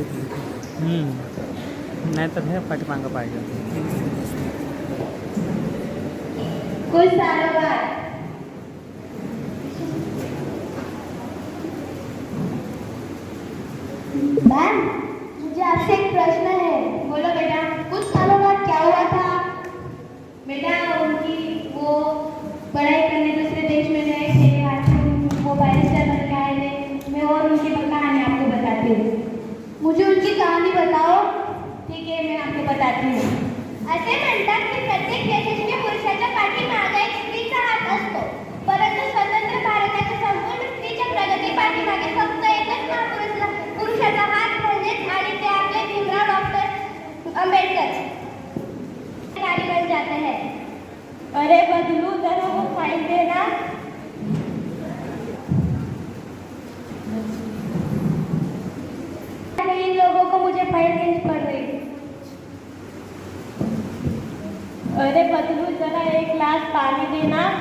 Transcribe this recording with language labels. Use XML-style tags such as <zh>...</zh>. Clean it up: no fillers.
<mr>नाही तर हे पाठीमागं पाहिजे.</mr> <hi>कुछ सालों बाद मैम, मुझे आपसे एक प्रश्न है। बोलो बेटा। कुछ सालों बाद क्या हुआ था? बेटा उनकी वो पढ़ाई करने दूसरे देश में गए थे, आज वो बैरिस्टर बन के आए थे। मैं और उनकी कहानी आपको बताती हूँ। मुझे उनकी कहानी बताओ। ठीक है, मैं आपको बताती हूँ।</hi> <mr>असे म्हणतात की प्रत्येक यशस्वी पुरुषाच्या पाठीमागे एक स्त्रीचा हात असतो, परंतु स्वतंत्र भारताच्या संपूर्ण स्त्रीच्या प्रगती पाठीमागे फक्त एकच पुरुषाचा हात म्हणजेच, आणि ते आपले भीमराव डॉक्टर आंबेडकर</mr> <hi>गाड़ी बन जाते हैं। अरे बदलू, जरा वो फाइल देना। इन लोगों को मुझे फाइल देनी पड़ रही। अरे बदलू, जरा एक गिलास पानी देना।</hi>